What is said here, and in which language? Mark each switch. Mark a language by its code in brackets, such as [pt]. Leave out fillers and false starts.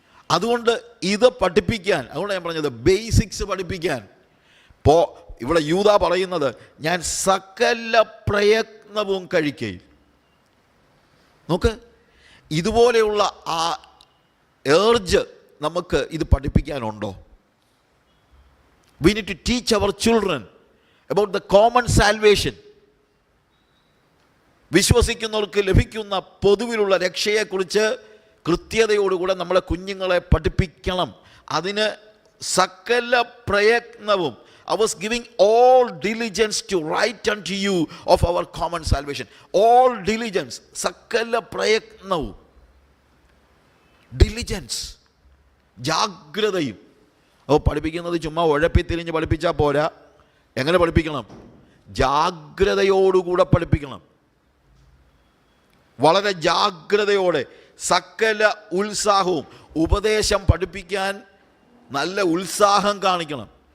[ml] അതുകൊണ്ട് ഇത് പഠിപ്പിക്കാൻ, അതുകൊണ്ട് ഞാൻ പറഞ്ഞത് ബേസിക്സ് പഠിപ്പിക്കാൻ. ഇവിടെ യൂദാ പറയുന്നത് ഞാൻ സകല പ്രയത്നവും കഴിക്കയിൽ. നോക്ക്, ഇതുപോലെയുള്ള ആ ഏർജ് നമുക്ക് ഇത് പഠിപ്പിക്കാനുണ്ടോ? [en] We need to teach our children about the common salvation. [ml] വിശ്വസിക്കുന്നവർക്ക് ലഭിക്കുന്ന പൊതുവിലുള്ള രക്ഷയെക്കുറിച്ച് കൃത്യതയോടുകൂടെ നമ്മളെ കുഞ്ഞുങ്ങളെ പഠിപ്പിക്കണം. അതിന് സകല പ്രയത്നവും, [en] I was giving all diligence to write unto you of our common salvation. All diligence, [ml] സകല പ്രയത്നവും, ഡിലിജൻസ്, ജാഗ്രതയും. പഠിപ്പിക്കുന്നത് ചുമ്മാ ഉഴപ്പിത്തിരിഞ്ഞ് പഠിപ്പിച്ചാൽ പോരാ. എങ്ങനെ പഠിപ്പിക്കണം? ജാഗ്രതയോടുകൂടെ പഠിപ്പിക്കണം. വളരെ ജാഗ്രതയോടെ, സകല ഉത്സാഹവും. ഉപദേശം പഠിപ്പിക്കാൻ നല്ല ഉത്സാഹം കാണിക്കണം.